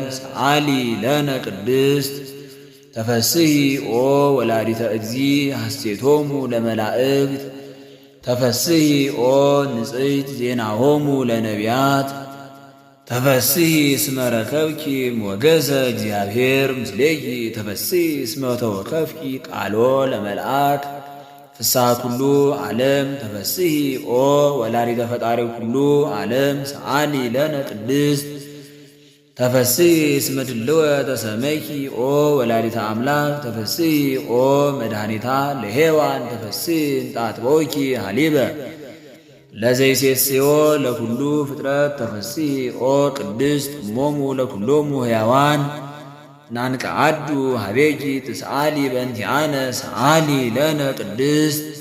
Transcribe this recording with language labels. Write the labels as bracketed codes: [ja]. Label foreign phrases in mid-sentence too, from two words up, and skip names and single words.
[gez] ሰአሊ ለነ ቅድስት ተፈስሒ ኦ ወላዲተ እግዚእ ሐሴቶሙ ለመላእክት ተፈስሒ ኦ ንጽሕት ዜናሆሙ ለነቢያት ተፈስሒ እስመ ረከብኪ ሞገሰ እግዚአብሔር ምስሌኪ ተፈስሒ እስመ ተወከፍኪ ቃሎ ለመልአክ ፍስሐ ኩሉ ዓለም ተፈስሒ ኦ ወላዲተ ፈጣሪ ኩሉ ዓለም ሰአሊ ለነ ቅድስት ተፈስሒ እስመ ድልወ ተሰመይኪ ኦ ወላዲተ አምላክ ተፈስሒ ኦ መድኃኒታ ለሔዋን ተፈስሒ እንጣጥበውኪ ሃሊበ ለዘይሴስዮ ለኩሉ ፍጥረት ተፈስሒ ኦ ቅድስት እሞሙ ለኩሎሙ ሕያዋን ናንቀዓዱ ሀቤኪ ትስአሊ በእንቲአነ ሰአሊ ለነ ቅድስት